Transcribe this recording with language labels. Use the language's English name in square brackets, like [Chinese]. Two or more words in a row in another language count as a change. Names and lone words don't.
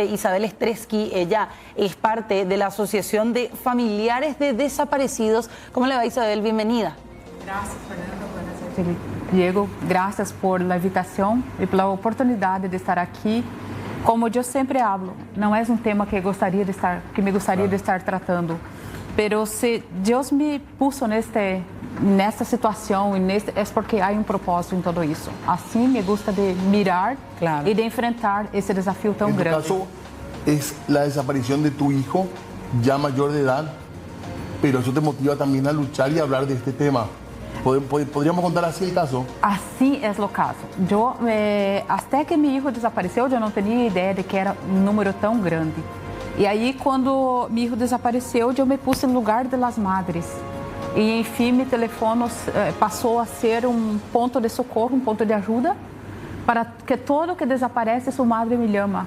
[Spanish] Isabel Estresky, ella es parte de la Asociación de Familiares de Desaparecidos. ¿Cómo le va, Isabel? Bienvenida. Gracias, Fernanda. Buenas noches, Diego. Gracias por la invitación y por la oportunidad de estar aquí. Como yo siempre hablo, no es un tema que me gustaría de estar tratando. [Portuguese] Pero se Deus [Spanish] me puso [Portuguese] nesta situação é porque há propósito em tudo isso. Assim [Spanish] me gusta de mirar [Portuguese] e de enfrentar esse desafio tão grande. [Spanish] En tu caso, es la desaparición de tu hijo, ya mayor de edad, pero eso te motiva también a luchar y a hablar de este tema. ¿Podríamos contar así el caso? [Portuguese] Assim é o caso. Até que meu filho desapareceu, eu não tinha ideia de que era um número tão grande. E aí, quando meu filho desapareceu, eu me pus no lugar das madres. E, enfim, meu telefone passou a ser um ponto de socorro, um ponto de ajuda, para que todo que desaparece, sua madre me chama.